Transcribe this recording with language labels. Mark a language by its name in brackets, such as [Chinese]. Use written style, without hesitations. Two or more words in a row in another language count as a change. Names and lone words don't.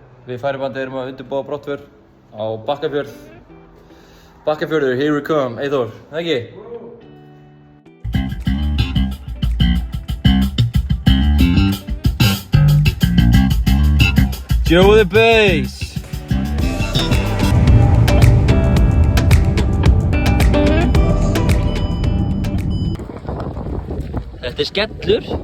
[Icelandic] Við færibandið erum að undirbúa brottför á Bakkafjörð. Bakkafjörður, [English] here we come. [Icelandic] Eyþór, ekki? [English] Joe the bass! [Icelandic] Þetta skellur.